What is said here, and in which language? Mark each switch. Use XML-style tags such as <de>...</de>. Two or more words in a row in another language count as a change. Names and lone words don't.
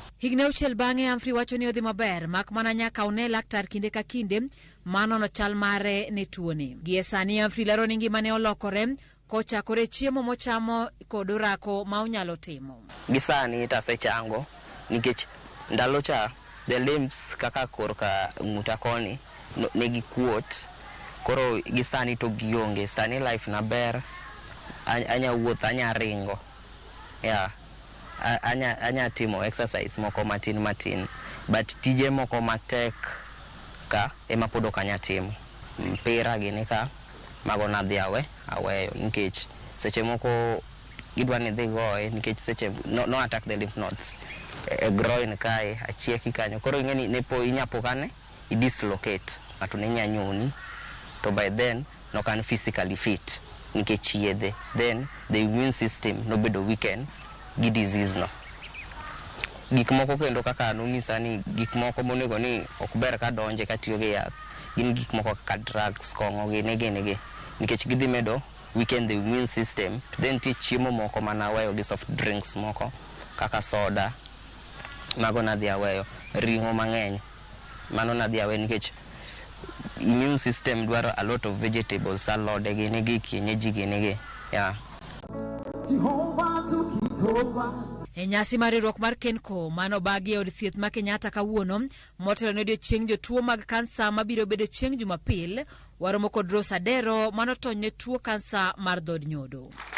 <luo>Higni 6 bang'e, Humphrey wacho ni odhi maber, mak mana nyaka one laktar kinde ka kinde manono chal mare ne tuoni. Gie sani Humphrey lero ni ngimane olokore, kochakore chiemo mochamo kod orako ma onyalo timo. Gi sani tasechango, nikech ndalo cha</luo> <en>the limbs</en> <luo>kaka korka ng'uta koni ne gikuot. Koro gi sani to gionge. Sani life na ber, anya wuoth, anya ringo. Anya timo exercise moko matin, but tije moko matek ka ema pod ok anya timo. Mpira gini ka mago nadhi aweyo, nikech seche moko gidwa ni dhi goye, nikech seche no</luo> <en>attack the lymph nodes</en> <luo>e groin kae, achieki kanyo. Koro ing'eni ne po inyapokane i-dislocate, ng'ato ne nyanyoni, to</luo> <en>by then</en> <luo>no</luo> <en>can physically fit</en> <luo>nikech yedhe.</luo> <en>Then the immune system</en> <luo>no bedo weaken gi disease no. Gik moko kendo kaka nonyisa ni gik moko monego ni ok ber ka donje ka tiyo gi yath, gin gik moko kaka drugs, kong'o gine, nikech gidhi medo weaken</luo> <en>the immune system.</en> <luo>Then ti chiemo moko mana weyo gi</luo> <en>soft drinks</en> <luo>moko kaka soda, mago nadhi aweyo. Ring'o mang'eny, mano nadhi aweyo nikech</luo> <en>immune system</en> <luo>dwaro</luo> <en>a lot of vegetables,</en> <luo>alode gini gi kienyeji gini gi. Yeah. E nyasi mar riwruok mar Kenco mano bagi od thieth ma Kenyatta kawuono motelo ne odiechieng' jotuo mag kansa mabiro bedo chieng' Jumapil, waromo kod Rose Adero manotony ne tuo kansa mar dhod nyodo.</luo>